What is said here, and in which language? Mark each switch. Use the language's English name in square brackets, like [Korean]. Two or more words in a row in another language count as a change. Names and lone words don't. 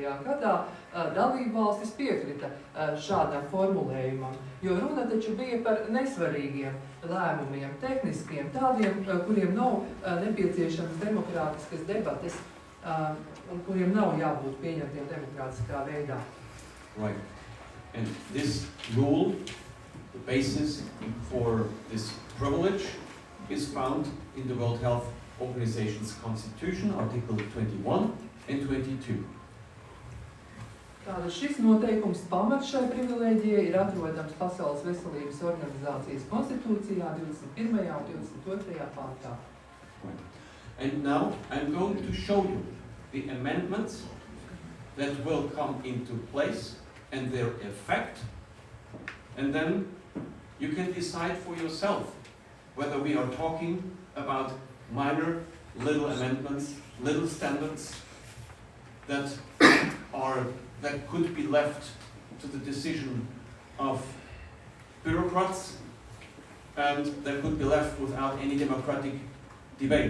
[Latvian] gadā dalībvalstis piekrita šādam formulējumam, jo runa taču bija par nesvarīgiem lēmumiem, tehniskiem, tādiem, kuriem nav nepieciešams demokrātiskas debates un kuriem nav jābūt pieņemtiem demokrātiskā veidā. [English] Right. And this rule, the basis for this privilege, is found in the World Health Organization's Constitution, Article 21 and 22. [Latvian] Tātad šis noteikums pamats šai privilēģijai ir atrodams Pasaules veselības organizācijas konstitūcijā 21. un 22. pantā. [English] Right. And now I'm going to show you the amendments that will come into place and their effect, and then you can decide for yourself whether we are talking about minor, little amendments, little standards that could be left to the decision of bureaucrats and that could be left without any democratic debate.